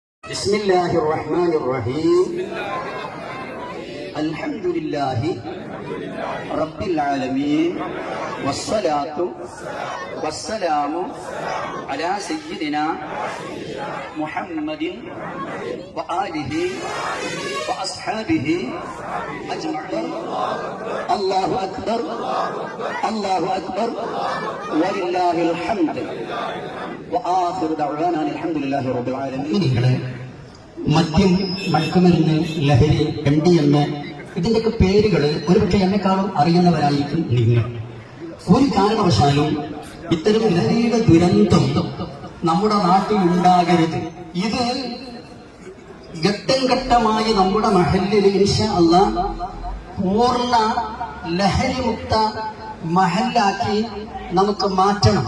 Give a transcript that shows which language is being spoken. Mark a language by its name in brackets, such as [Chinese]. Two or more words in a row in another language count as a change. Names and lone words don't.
[Arabic] بسم الله الرحمن الرحيم الحمد لله رب العالمين والصلاة والسلام على سيدنا محمد وآله وأصحابه أجمعين. الله أكبر الله أكبر ولله الحمد وآخر دعوانا الحمد لله رب العالمين. [Malayalam] മദ്യം, മയക്കുമരുന്ന്, ലഹരി, MDMA ഇതിന്റെയൊക്കെ പേരുകൾ ഒരുപക്ഷെ എന്നെക്കാളും അറിയുന്നവരായിരിക്കും നിങ്ങൾ. ഒരു കാരണവശാലും ഇത്തരം ലഹരിയുടെ ദുരന്തം നമ്മുടെ നാട്ടിൽ ഉണ്ടാകരുത്. ഇത് ഘട്ടം ഘട്ടമായി നമ്മുടെ മഹല്ലിൽ [Arabic] إن شاء الله [Malayalam] പൂർണ്ണ ലഹരിമുക്ത മഹല്ലാക്കി നമുക്ക് മാറ്റണം.